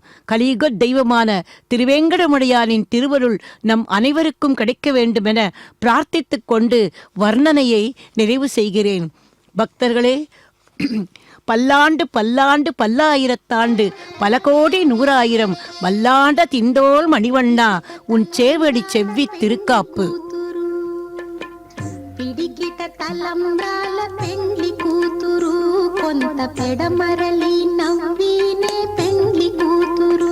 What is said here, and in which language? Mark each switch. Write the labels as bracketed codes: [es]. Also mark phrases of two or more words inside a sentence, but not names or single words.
[ta] கலியுக தெய்வமான திருவேங்கடமுடையானின் திருவருள் நம் அனைவருக்கும் கிடைக்க வேண்டுமென பிரார்த்தித்துக் கொண்டு வர்ணனையை நிறைவு செய்கிறேன். பக்தர்களே, பல்லாண்டு பல்லாண்டு பல்லாயிரத்தாண்டு பல கோடி நூறாயிரம் வல்லாண்ட திந்தோள் மணிவண்ணா உன் சேவடி செவ்வி திருக்காப்பு. [te] పిడికిట తలంబ్రాల పెండ్లి కూతురు కొంత పెడమరలి నవ్వినే పెండ్లి కూతురు.